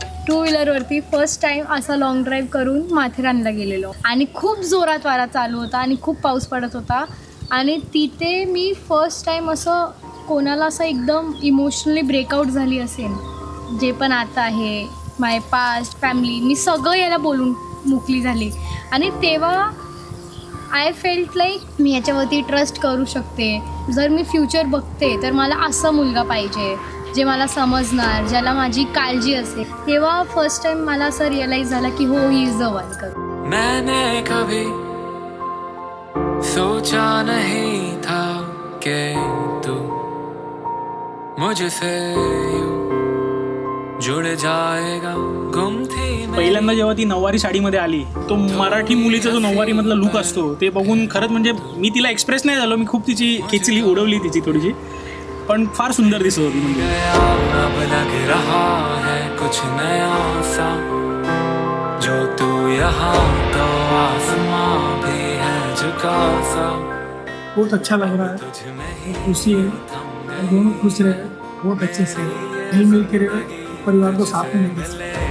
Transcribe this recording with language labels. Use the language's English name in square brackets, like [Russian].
[Marathi] To व्हीलरवरती first time असा long drive करून माथेरानला गेलेलो आणि खूप जोरात वारा चालू होता आणि खूप पाऊस पडत होता आणि तिथे मी फर्स्ट टाईम असं कोणाला असं एकदम इमोशनली ब्रेकआउट झाली असेल, जे पण आता आहे [English] my past family, [Marathi] मी सगळं याला बोलून मोकळी झाली आणि तेव्हा [English] I felt like [Marathi] मी याच्यावरती ट्रस्ट करू शकते. जर मी फ्युचर बघते तर मला असा मुलगा पाहिजे जे मला समजणार, ज्याला माझी काळजी असेल. तेव्हा फर्स्ट टाइम मला असं रिअलाईज झालं की हो, [English] He is the one. [Hindi] मैंने कभी सोचा नहीं था कि तू मुझसे यूं जुड़ जाएगा. गुम थी [Marathi] पहिल्यांदा जेव्हा ती नऊवारी साडीमध्ये आली, तो मराठी मुलीचा जो नऊवारीमधला लुक असतो ते बघून खरंच म्हणजे मी तिला एक्सप्रेस नाही झालो, मी खूप तिची खिचली उडवली तिची थोडीशी, पण फार सुंदर दिसत होती. म्हणजे [Hindi] अब लग रहा है कुछ नया सा, जो तू यहाँ तो आसमां भी है झुका सा. बहुत अच्छा लग रहा है, तुझ में ही खुशी है, और दोनों खुश रहे बहुत अच्छे से, मिल मिल के रहे, परिवार को साथ में लेके.